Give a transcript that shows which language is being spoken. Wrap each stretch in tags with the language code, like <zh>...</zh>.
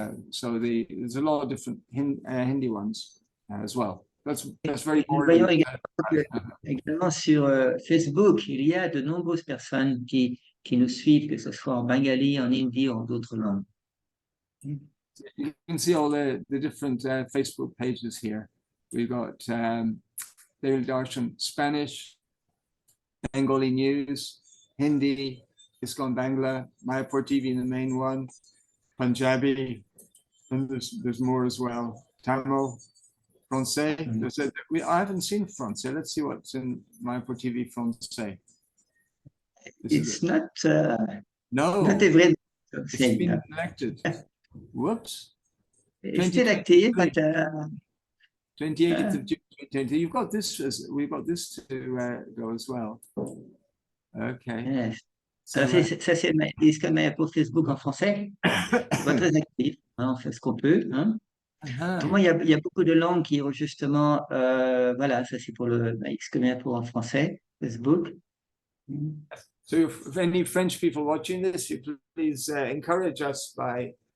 <en>So there's a lot of different Hindi ones as well. That's very important.</en> <fr>Également sur Facebook, il y a de nombreuses personnes qui nous suivent, que ce soit en bengali, en hindi ou en d'autres langues.</fr> <en>You can see all the different Facebook pages here. We've got Daily Darshan Spanish, Bengali News, Hindi, ISKCON Bangla, Mayapur TV, the main one, Punjabi, and there's more as well. Tamil, Francais. I haven't seen Francais. Let's see what's in Mayapur TV Francais. It's not no, not every it's been connected. Whoops. It's still active, but 28th of June 2020. You've got this. We've got this to go as well. Okay. Yes. So,</en> <fr>Ça, c'est ISKCON Mayapur Facebook en français. Pas très actif. Hein, on fait ce qu'on peut. Hein. Moi, il y a beaucoup de langues qui ont justement, voilà, ça c'est pour le ISKCON Mayapur en français, Facebook.</fr> <en>So if any French people watching this, you please encourage us by</en>